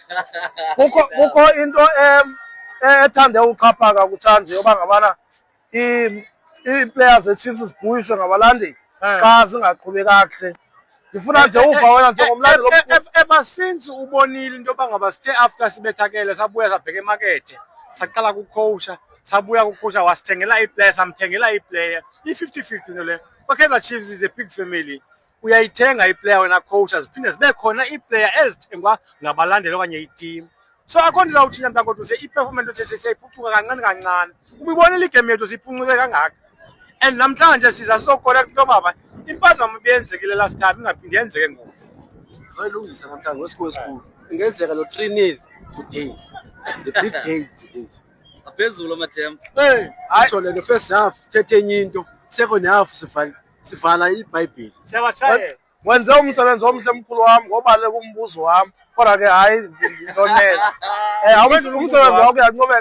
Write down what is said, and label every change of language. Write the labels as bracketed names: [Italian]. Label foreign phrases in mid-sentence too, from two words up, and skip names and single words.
[Xhosa] Kukho into ethande uxhaphaka kutshanje yoba ngabana ii-players zeChiefs zibhuyishwe ngabalandeli xa zingaqhubi kakuhle. Ndifuna nje uva wena njengomlandeli [English] ever since [Xhosa] ubonile into yoba ngaba sithe after sibethakele sabuya sabheka emakethe saqala kukhowusha sabuya kukhowusha wasithengela iplayer samthengela iplayer i-50-50 into leyo. [English] KwaKaizer Chiefs is a big family. [Xhosa] Uyayithenga iplayer wena coacha ziphinde zibe khona iplayer ezithengwa ngabalandeli okanye iteam. So akho nto izawuthina mnta kodwa i-performance yethu siyayiphucuka kancane. Ubibonile igame yethu siyiphuncule kangaka. And namhlanje siza sizocorrect into baba impazamo beyenzekile [English] last time [Xhosa] ingaphinde yenzeke ngoku. Sizayilungisa namhlanje ngosikhulu esikhulu. Ingenzeka lo [English] 3-0 today. The big day today. [Xhosa] Aphezulu amathemba. Atsho le [English] first half [Xhosa] thethe enye into, [English] second half [Xhosa] sivala iBhayibheli. Siyabashayela. Wenze umsebenzi omhle mkhulu wami ngobaleka umbuzo wami. Kodwa ke hayi ndintonela. Umsebenzi wakho uyancomeka.